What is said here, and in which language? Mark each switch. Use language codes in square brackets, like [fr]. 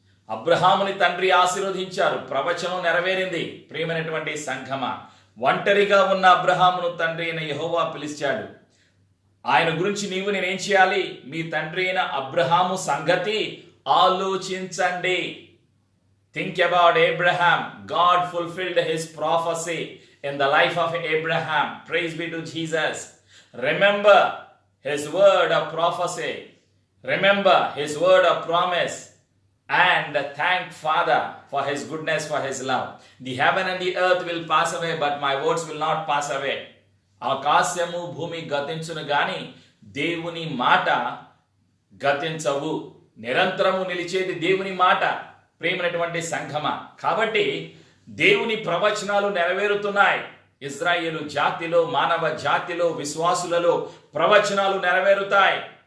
[te] అబ్రహాముని తండ్రి ఆశీర్వదించారు, ప్రవచనం నెరవేరింది. ప్రియమైనటువంటి సంఘమ, ఒంటరిగా ఉన్న అబ్రహామును తండ్రి అయిన యెహోవా పిలిచాడు. ఆయన గురించి నీవు నేనేం చేయాలి? మీ తండ్రి అయిన అబ్రహాము సంగతి ఆలోచించండి. [en] Think about Abraham. God fulfilled his prophecy in the life of Abraham. Praise be to Jesus. Remember his word of prophecy. Remember his word of promise. And thank Father for his goodness, for his love. The heaven and the earth will pass away, but my words will not pass away. [te] ఆకాశము భూమి గతించును గాని దేవుని మాట గతించవు. నిరంతరము నిలిచేది దేవుని మాట. ప్రేమైనటువంటి సంఘమ, కాబట్టి దేవుని ప్రవచనాలు నెరవేరుతున్నాయి. ఇజ్రాయేలు జాతిలో, మానవ జాతిలో, విశ్వాసులలో ప్రవచనాలు నెరవేరుతాయి.